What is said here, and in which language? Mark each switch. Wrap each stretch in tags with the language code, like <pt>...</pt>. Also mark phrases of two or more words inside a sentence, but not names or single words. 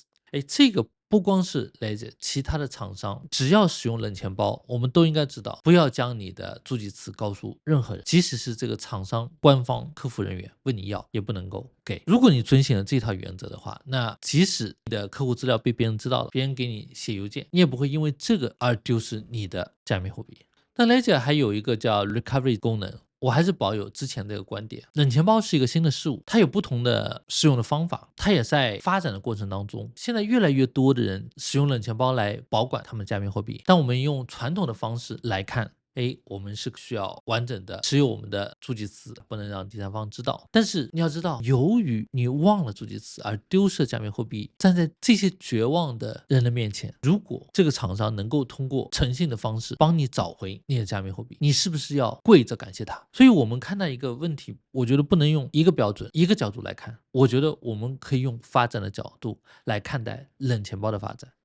<zh>這個不光是 Ledger， 其他的廠商只要使用冷錢包，我們都應該知道，不要將你的助記詞告訴任何人，即使是這個廠商官方客服人員問你要，也不能夠給。如果你遵循了這套原則的話，那即使你的客戶資料被別人知道了，別人給你寫郵件，你也不會因為這個而丟失你的加密貨幣。那 Ledger 還有一個叫 Recovery 功能。我還是保有之前這個觀點，冷錢包是一個新的事物，它有不同的使用的方法，它也在發展的過程當中。現在越來越多的人使用冷錢包來保管他們加密貨幣，但我們用傳統的方式來看，我們是需要完整的持有我們的助記詞，不能讓第三方知道。但是你要知道，由於你忘了助記詞而丟失加密貨幣，站在這些絕望的人的面前，如果這個廠商能夠通過誠信的方式幫你找回你的加密貨幣，你是不是要跪着感謝他？所以我們看待一個問題，我覺得不能用一個標準、一個角度來看，我覺得我們可以用發展的角度來看待冷錢包的發展。</zh>